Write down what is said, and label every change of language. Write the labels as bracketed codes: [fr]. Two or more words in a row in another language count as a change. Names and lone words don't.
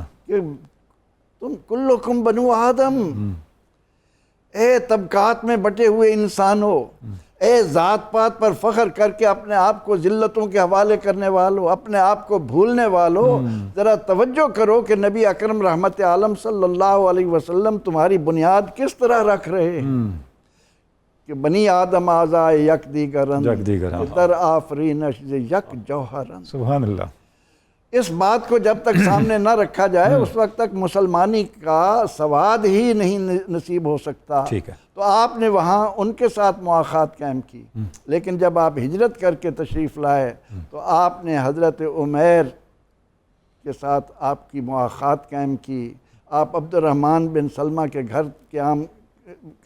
[ur] کہ تم [ar] کلکم بنو آدم، [ur] اے طبقات میں بٹے ہوئے انسانوں، اے ذات پات پر فخر کر کے اپنے آپ کو ذلتوں کے حوالے کرنے والوں، اپنے آپ کو بھولنے والوں، ذرا توجہ کرو کہ نبی اکرم رحمت عالم صلی اللہ علیہ وسلم تمہاری بنیاد کس طرح رکھ رہے ہیں، کہ [fa] بنی آدم آزائے یک دیگرن، در آفرینش یک جوہرن۔ [ar] سبحان اللہ، [ur] اس بات کو جب تک سامنے نہ رکھا جائے اس وقت تک مسلمانی کا سواد ہی نہیں نصیب ہو سکتا۔ ٹھیک ہے، تو آپ نے وہاں ان کے ساتھ مواخات قائم کی، لیکن جب آپ ہجرت کر کے تشریف لائے تو آپ نے حضرت عمیر کے ساتھ آپ کی مواخات قائم کی، آپ عبد الرحمن بن سلمہ کے گھر قیام کرتے